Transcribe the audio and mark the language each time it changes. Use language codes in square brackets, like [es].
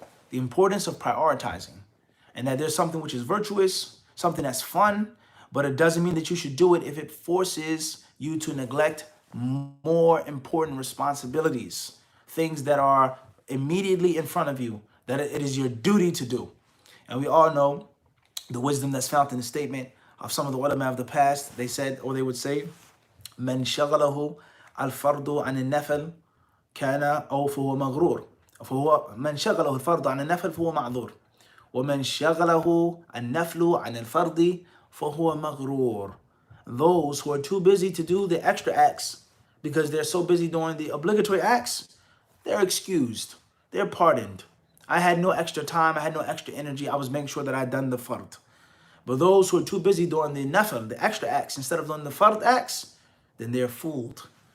[en] The importance of prioritizing. And that there's something which is virtuous, something that's fun, but it doesn't mean that you should do it if it forces you to neglect more important responsibilities, things that are immediately in front of you, that it is your duty to do. And we all know the wisdom that's found in the statement of some of the ulama of the past. They said, or they would say, [ar] من شغله الفرض عن النفل كان أو فهو مغرور. فهو من شغله الفرض عن النفل فهو معذور. ومن شغله النفل عن الفرض فهو مغرور. [en] Those who are too busy to do the extra acts because they're so busy doing the obligatory acts, they're excused. They're pardoned. I had no extra time. I had no extra energy. I was making sure that I had done the fard. But those who are too busy doing the nafil, the extra acts, instead of doing the fard acts, then they're fooled.